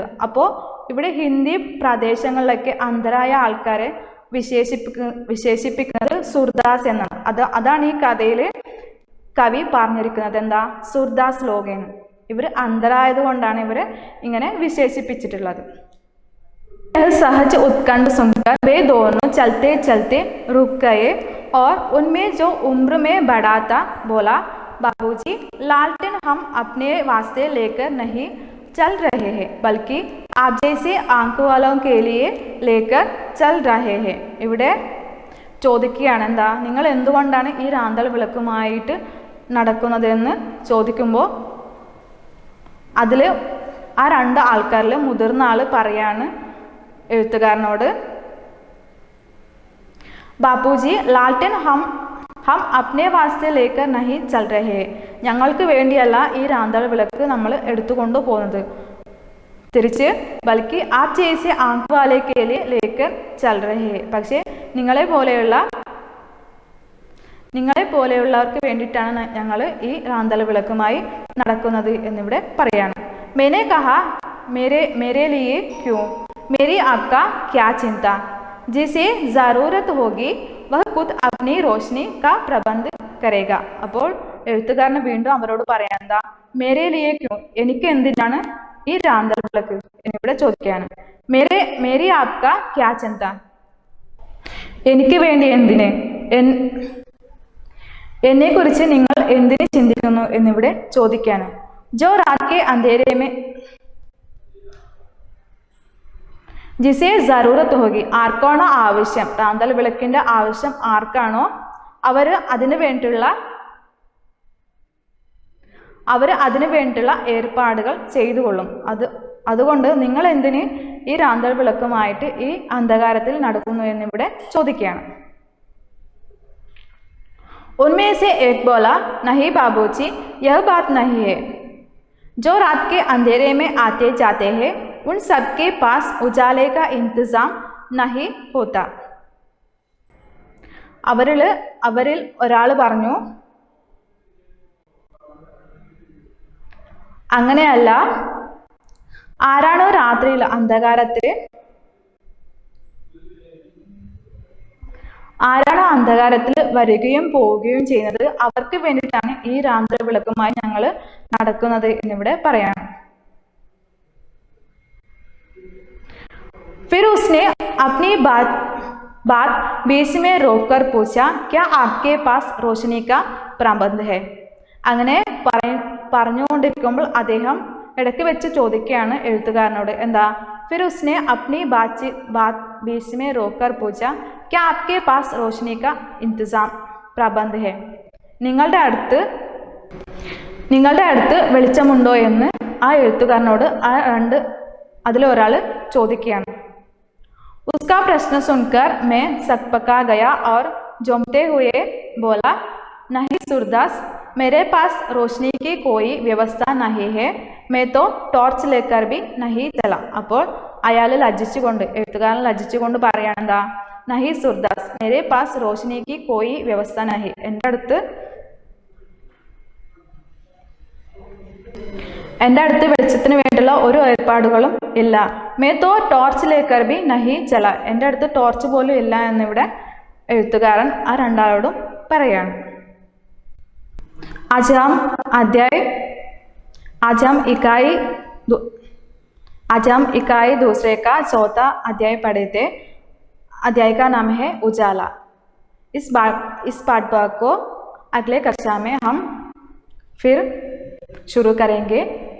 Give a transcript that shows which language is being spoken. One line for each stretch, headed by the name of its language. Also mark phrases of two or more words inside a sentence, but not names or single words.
Malayalam: അപ്പോൾ ഇവിടെ ഹിന്ദി പ്രദേശങ്ങളിലൊക്കെ അന്ധരായ ആൾക്കാരെ വിശേഷിപ്പിക്കുന്നത് സൂർദാസ് എന്നാണ്. അതാണ് ഈ കഥയിൽ കവി പറഞ്ഞിരിക്കുന്നത്. എന്താ, സൂർദാസ് ലോകേന്ന്. ഇവർ അന്ധരായതുകൊണ്ടാണ് ഇവർ ഇങ്ങനെ വിശേഷിപ്പിച്ചിട്ടുള്ളത്.
Hindi: सहज उत्कंठ सुनकर वे दोनों चलते चलते रुक गए और उनमें जो उम्र में बड़ा था बोला, बाबूजी लालटेन हम अपने वास्ते लेकर नहीं चल रहे हैं बल्कि आप जैसे आंख वालों के लिए लेकर चल रहे हैं.
Malayalam: ഇവിടെ ചോദിക്കുകയാണ് എന്താ, നിങ്ങൾ എന്തുകൊണ്ടാണ് ഈ റാന്തൽ വിളക്കുമായിട്ട് നടക്കുന്നതെന്ന് ചോദിക്കുമ്പോൾ അതിൽ ആ രണ്ട് ആൾക്കാരിൽ മുതിർന്ന ആൾ പറയാണ് എഴുത്തുകാരനോട്,
Hindi: बापूजी लालटेन हम अपने वास्ते लेकर नहीं चल रहे,
Malayalam: ഞങ്ങൾക്ക് വേണ്ടിയല്ല ഈ റാന്തൽ വിളക്ക് നമ്മൾ എടുത്തുകൊണ്ടു പോകുന്നത്, തിരിച്ച്
Hindi: बल्कि आप जैसे आंख वाले के लिए लेकर चल रहे,
Malayalam: പക്ഷേ നിങ്ങളെ പോലെയുള്ളവർക്ക് വേണ്ടിയിട്ടാണ് ഞങ്ങൾ ഈ റാന്തൽ വിളക്കുമായി നടക്കുന്നത് എന്നിവിടെ പറയാണ്.
Hindi: मैंने कहा मेरे लिए क्यों, मेरी आपका क्या चिंता, जिसे ज़रूरत होगी वह खुद अपनी रोशनी का प्रबंध करेगा.
Malayalam: അപ്പോൾ എഴുത്തുകാരന് വീണ്ടും അവരോട് പറയാൻ എന്താ,
Hindi: मेरे लिए क्यों,
Malayalam: എനിക്ക് എന്തിനാണ് ഈ റാന്തൽ വിളക്ക് എന്നിവിടെ ചോദിക്കുകയാണ്.
Hindi: मेरी आपका क्या चिंता,
Malayalam: എനിക്ക് വേണ്ടി എന്തിന്, എന്നെക്കുറിച്ച് നിങ്ങൾ എന്തിന് ചിന്തിക്കുന്നു എന്നിവിടെ ചോദിക്കുകയാണ്.
Hindi: जो रात के अंधेरे में जिसे जरूरत होगी,
Malayalam: ആർക്കാണോ ആവശ്യം, റാന്തൽ വിളക്കിന്റെ ആവശ്യം ആർക്കാണോ അവർ അതിനു വേണ്ടിയുള്ള ഏർപ്പാടുകൾ ചെയ്തുകൊള്ളും. അതുകൊണ്ട് നിങ്ങൾ എന്തിന് ഈ റാന്തൽ വിളക്കുമായിട്ട് ഈ അന്ധകാരത്തിൽ നടക്കുന്നു എന്നിവിടെ ചോദിക്കുകയാണ്.
Hindi: उनमें से एक बोला, नहीं बाबूजी यह बात नहीं है, जो रात के अंधेरे में आते जाते हैं उन सबके पास उजाले का इंतजाम नहीं होता.
Malayalam: അവരിൽ ഒരാൾ പറഞ്ഞു, അങ്ങനെയല്ല, ആരാണോ രാത്രിയിൽ അന്ധകാരത്തിൽ വരികയും പോവുകയും ചെയ്യുന്നത് അവർക്ക് വേണ്ടിയിട്ടാണ് ഈ റാന്തൽ വിളക്കുമായി ഞങ്ങൾ നടക്കുന്നത് എന്നിവിടെ പറയാണ്.
Hindi: फिर उसने अपनी बात बीच में रोककर पूछा, क्या आपके पास रोशनी का प्रबंध है.
Malayalam: അങ്ങനെ പറഞ്ഞുകൊണ്ടിരിക്കുമ്പോൾ അദ്ദേഹം ഇടയ്ക്ക് വെച്ച് ചോദിക്കുകയാണ് എഴുത്തുകാരനോട്, എന്താ,
Hindi: फिर उसने अपनी बात बीच में रोककर पूछा, क्या आपके पास रोशनी का इंतजाम प्रबंध है.
Malayalam: നിങ്ങളുടെ അടുത്ത് വെളിച്ചമുണ്ടോ എന്ന് ആ എഴുത്തുകാരനോട് അതിലൊരാൾ ചോദിക്കുകയാണ്.
Hindi: उसका प्रश्न सुनकर मैं सकपका गया और झूमते हुए बोला, नहीं सूरदास, मेरे पास रोशनी की कोई व्यवस्था नहीं है, मैं तो टॉर्च लेकर भी नहीं चला.
Malayalam: അപ്പോൾ അയാൾ എഴുത്തുകാരൻ ലജ്ജിച്ചുകൊണ്ട് പറയാണ്, എന്താ,
Hindi: नहीं सूरदास, मेरे पास रोशनी की कोई व्यवस्था नहीं,
Malayalam: എൻ്റെ അടുത്ത് വെളിച്ചത്തിന് വേണ്ടിയുള്ള ഒരു ഏർപ്പാടുകളും ഇല്ല.
Hindi: मैं तो टॉर्च लेकर भी नहीं चला,
Malayalam: എൻ്റെ അടുത്ത് ടോർച്ച് പോലും ഇല്ല എന്നിവിടെ എഴുത്തുകാരൻ ആ രണ്ടാളോടും പറയാണ്.
Hindi: आज हम इकाई दूसरे का चौथा अध्याय पढ़े थे. अध्याय का नाम है उजाला. इस पाठभाग को अगले कक्षा में हम फिर शुरू करेंगे.